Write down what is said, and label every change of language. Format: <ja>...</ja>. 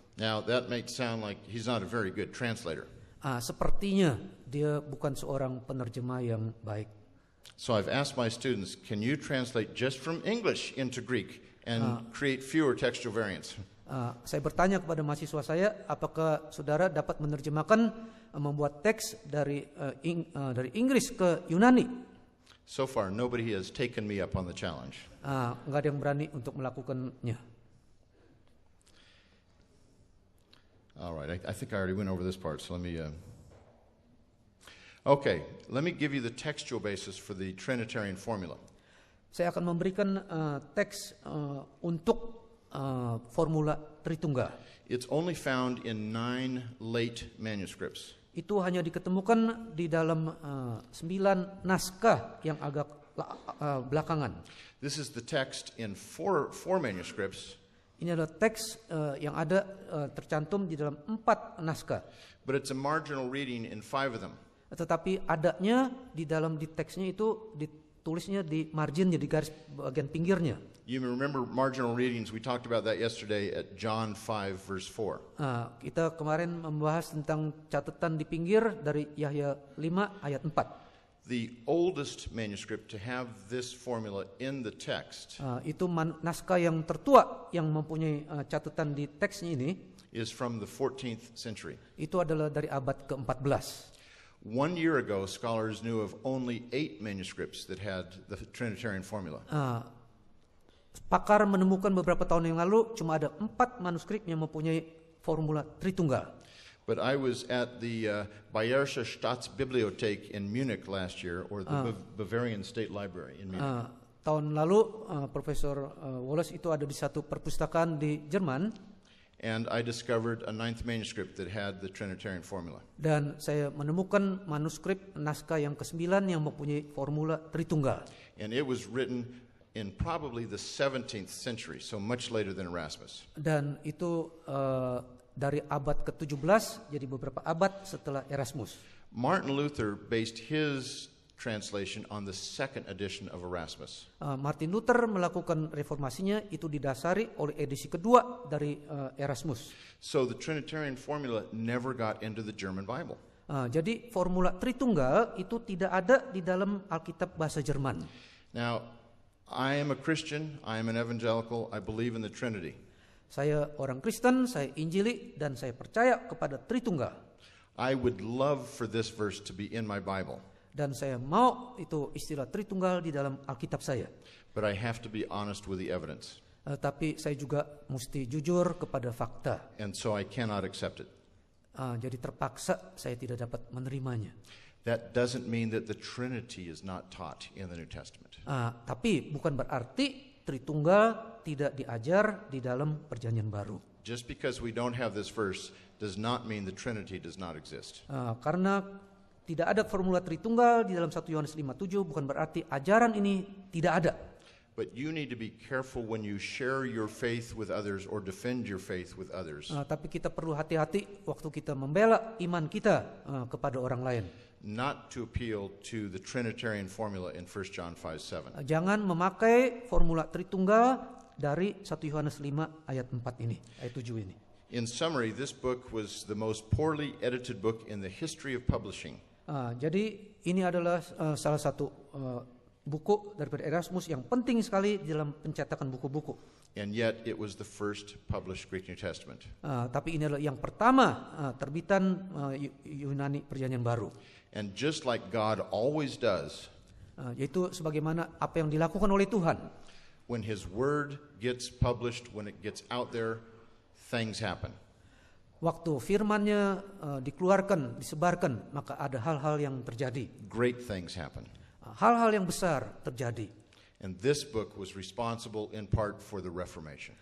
<en>Now that might sound like he's not a very good translator.</en> <id>Sepertinya dia bukan seorang penerjemah yang baik.</id> <en>So I've asked my students, can you translate just from English into Greek and create fewer textual variants?</en> <id>Saya bertanya kepada mahasiswa saya, apakah saudara dapat menerjemahkan, membuat teks dari Inggris ke Yunani?</id> <en>So far, nobody has taken me up on the challenge.</en> <id>Nggak ada yang berani untuk melakukannya.</id> <en>All right, I think I already went over this part, so let me... Okay, let me give you the textual basis for the Trinitarian formula.</en> <id>Saya akan memberikan teks untuk formula Tritunggal.</id> <en>It's only found in 9 late manuscripts.</en> <id>Itu hanya diketemukan di dalam 9 naskah yang agak belakangan.</id> <en>This is the text in four manuscripts.</en> <id>Ini adalah teks yang ada tercantum di dalam 4 naskah.</id> <en>But it's a marginal reading in 5 of them.</en> <id>Tetapi adanya di dalam di teksnya itu ditulisnya di marginnya, di garis bagian pinggirnya.</id> <en>You remember marginal readings, we talked about that yesterday at John 5 verse 4.</en> <id>Kita kemarin membahas tentang catatan di pinggir dari Yahya 5 ayat 4.</id> <en>The oldest manuscript to have this formula in the text</en> <id>Itu naskah yang tertua yang mempunyai catatan di teksnya ini</id> <en>is from the 14th century.</en> <id>itu adalah dari abad ke-14.</id> <en>1 year ago, scholars knew of only 8 manuscripts that had the Trinitarian formula.</en> <id>Pakar menemukan beberapa tahun yang lalu cuma ada 4 manuskrip yang mempunyai formula Tritunggal.</id> <en>But I was at the Bayerische Staatsbibliothek in Munich last year, or the Bavarian State Library in Munich.</en> <id>Tahun lalu Profesor Wallace itu ada di satu perpustakaan di Jerman.</id> <en>and I discovered a ninth manuscript that had the Trinitarian formula.</en> <id>Dan saya menemukan manuskrip naskah yang ke-9 yang mempunyai formula Tritunggal.</id> <en>And it was written in probably the 17th century, so much later than Erasmus.</en> <id>Dan itu dari abad ke-17, jadi beberapa abad setelah Erasmus.</id> <en>Martin Luther based his translation on the second edition of Erasmus.</en> <id>Martin Luther melakukan reformasinya itu didasari oleh edisi kedua dari Erasmus.</id> <en>So the Trinitarian formula never got into the German Bible.</en> <id>Jadi formula Tritunggal itu tidak ada di dalam Alkitab bahasa Jerman.</id> <en>Now, I am a Christian, I am an evangelical, I believe in the Trinity.</en> <id>Saya orang Kristen, saya Injili, dan saya percaya kepada Tritunggal.</id> <en>I would love for this verse to be in my Bible.</en> <id>Dan saya mau itu istilah Tritunggal di dalam Alkitab saya.</id> <en>But I have to be honest with the evidence.</en> <id>Tapi saya juga mesti jujur kepada fakta.</id> <en>And so I cannot accept it.</en> <id>Jadi terpaksa saya tidak dapat menerimanya.</id> <en>That doesn't mean that the Trinity is not taught in the New Testament.</en> <id>Tapi bukan berarti Tritunggal tidak diajar di dalam Perjanjian Baru.</id> <en>Just because we don't have this verse does not mean the Trinity does not exist.</en> <id>Karena tidak ada formula Tritunggal di dalam 1 Yohanes 5:7 bukan berarti ajaran ini tidak ada.</id> <en>But you need to be careful when you share your faith with others or defend your faith with others.</en> <id>Tapi kita perlu hati-hati waktu kita membela iman kita kepada orang lain.</id> <en>Not to appeal to the Trinitarian formula in 1 John 5:7.</en> <id>Jangan memakai formula Tritunggal dari 1 Yohanes 5 ayat 4 ini, ayat 7 ini.</id> <en>In summary, this book was the most poorly edited book in the history of publishing.</en> <id>Jadi ini adalah salah satu buku daripada Erasmus yang penting sekali dalam pencetakan buku-buku.</id> <en>And yet it was the first published Greek New Testament.</en> <id>Tapi ini adalah yang pertama terbitan Yunani Perjanjian Baru.</id> <en>And just like God always does,</en> <id>Yaitu sebagaimana apa yang dilakukan oleh Tuhan.</id> <en>when His Word gets published, when it gets out there, things happen.</en> <id>Waktu firman-Nya dikeluarkan, disebarkan, maka ada hal-hal yang terjadi.</id> <en>Great things happen.</en> <id>Hal-hal yang besar terjadi.</id> <en>And this book was responsible in part for the Reformation.</en>